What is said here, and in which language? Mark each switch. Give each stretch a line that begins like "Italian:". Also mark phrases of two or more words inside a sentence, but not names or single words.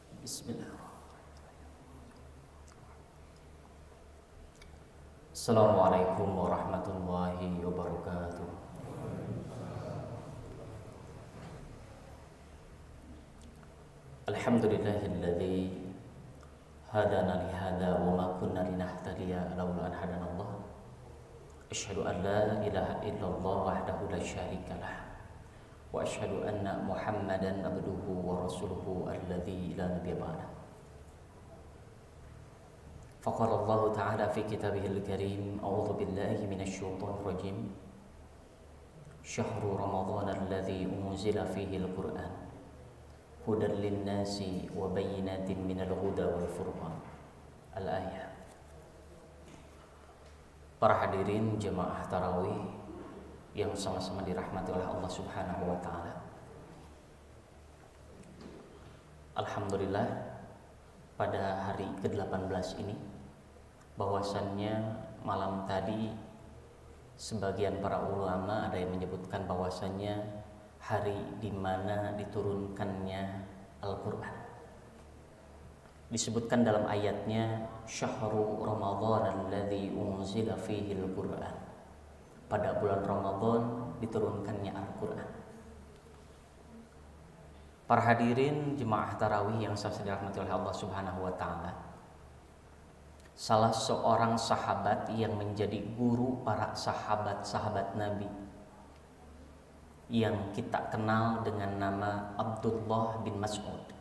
Arabic: بسم الله الرحمن الرحيم. السلام عليكم ورحمة الله وبركاته. الحمد لله الذي هدانا لهذا وما كنا لنهتدي لولا أن هدانا الله. أشهد أن لا إله إلا الله وحده لا شريك له. وأشهد أن محمدا عبده ورسوله الذي لا نبي بعده. فقال الله تعالى في كتابه الكريم أعوذ بالله من الشيطان الرجيم. شهر رمضان الذي أنزل فيه القرآن هدى للناس وبينات من الهدى والفرقان. الآية.
Indonesian: Para hadirin jemaah tarawih yang sama-sama dirahmati oleh Allah
Arabic: سبحانه وتعالى.
Indonesian: Alhamdulillah, pada hari ke-18 ini bahwasannya malam tadi sebagian para ulama ada yang menyebutkan bahwasannya hari di mana diturunkannya Al-Qur'an. Disebutkan dalam ayatnya
Arabic: شهر رمضان الذي أنزل فيه القرآن.
Indonesian: Pada bulan Ramadan diturunkannya Al-Qur'an. Para hadirin jemaah tarawih yang saya dirahmati oleh Allah
Arabic: سبحانه وتعالى.
Indonesian: Salah seorang sahabat yang menjadi guru para sahabat-sahabat Nabi yang kita kenal dengan nama Abdullah bin Mas'ud.